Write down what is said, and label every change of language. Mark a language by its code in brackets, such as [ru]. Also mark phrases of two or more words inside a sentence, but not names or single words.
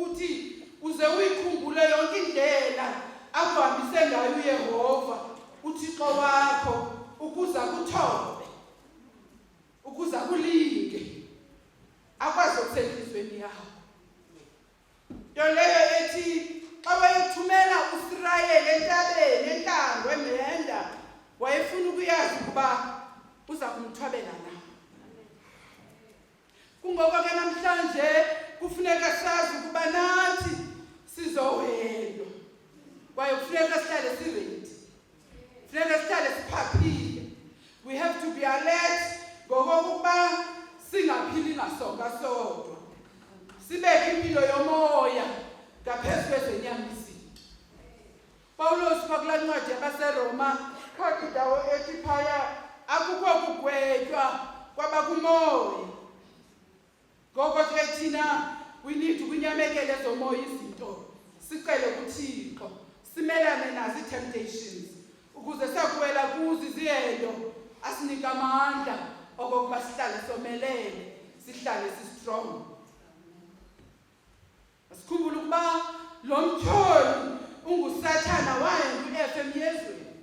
[xh] uthi uze uyikhumbule yonke indlela akuhambise ngayo uYehova uThixo wakho ukuza kuthobe ukuza kulinge akwazi ukusenhlizweni yakho nto leyo ethi xa wayethumela uIsrayeli entabeni entlango emenda wayefuna ukuyazi ukuba uza kumthwabela na kungoko ke namhlanje kufuneka sazi ukuba nathi sizohendwa kwaye kufuneka sihlale siready kufuneka sihlale siphaphile [en] we have to be alert [xh] ngokokuba singaphili ngasonka sodwa sibeke impilo yomoya ngaphezu kwezenyama izinto Pawulos phakula ncwadi yabaseRoma khona indawo ethi phaya akukho kugwetywa kwaba kumoya. Ngoko ke thina [en] we need [xh] ukunyamekela ezomoya izinto. Sicele kuThixo, simelane nazo temptations ukuze sakuwela kuzo iziyendo asinika amandla okokuba sihlale somelele, sihlale sistrong. Asikhumbule ukuba lo mtholi unguSathana wayengu-Efe emyezweni.